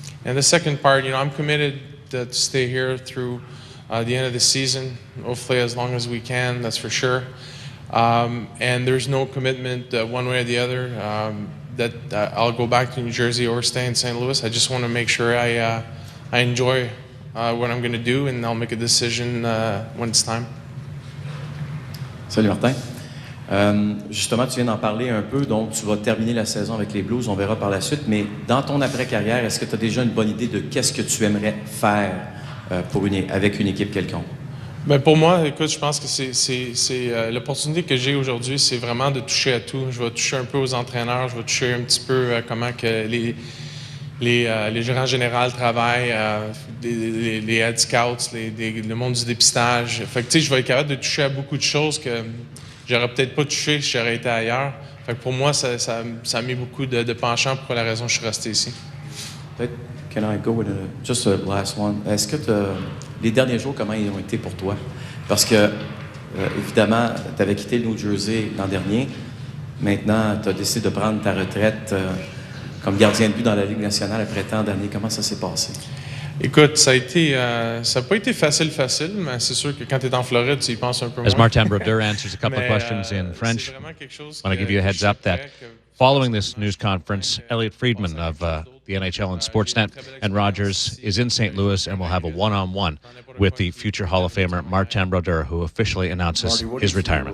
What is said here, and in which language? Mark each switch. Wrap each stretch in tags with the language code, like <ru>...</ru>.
<en>And the second part, I'm committed to stay here through the end of the season, hopefully as long as we can, that's for sure. And there's no commitment one way or the other that I'll go back to New Jersey or stay in St. Louis. I just want to make sure I enjoy what I'm going to do, and I'll make a decision when it's time.</en> <fr>Salut Martin. Justement, tu viens d'en parler un peu, donc tu vas terminer la saison avec les Blues, on verra par la suite, mais dans ton après-carrière, est-ce que tu as déjà une bonne idée de qu'est-ce que tu aimerais faire avec une équipe quelconque? Ben pour moi, écoute, je pense que c'est l'opportunité que j'ai aujourd'hui, c'est vraiment de toucher à tout. Je vais toucher un peu aux entraîneurs, je vais toucher un petit peu comment que les gérants généraux travaillent, les</fr> <en>head scouts,</en> <fr>le monde du dépistage. Fait que, je vais être capable de toucher à beaucoup de choses que j'aurais peut-être pas touché si j'aurais été ailleurs. Fait que pour moi, ça a mis beaucoup de penchant pour la raison que je suis resté ici.</fr> <en>Can I go with just a last one?</en> <fr>Est-ce que les derniers jours, comment ils ont été pour toi? Parce que, évidemment, tu avais quitté le New Jersey l'an dernier. Maintenant, tu as décidé de prendre ta retraite comme gardien de but dans la Ligue nationale après tant d'années. Comment ça s'est passé? Écoute, ça n'a pas été facile, mais c'est sûr que quand tu es en Floride, tu y penses un peu moins.</fr> <en>As Martin Brodeur answers a couple of questions in French, I want to give you a heads up that following this news conference, Elliot Friedman of the NHL and Sportsnet and Rogers is in St. Louis and will have a one-on-one with the future Hall of Famer Martin Brodeur, who officially announces his retirement.</en>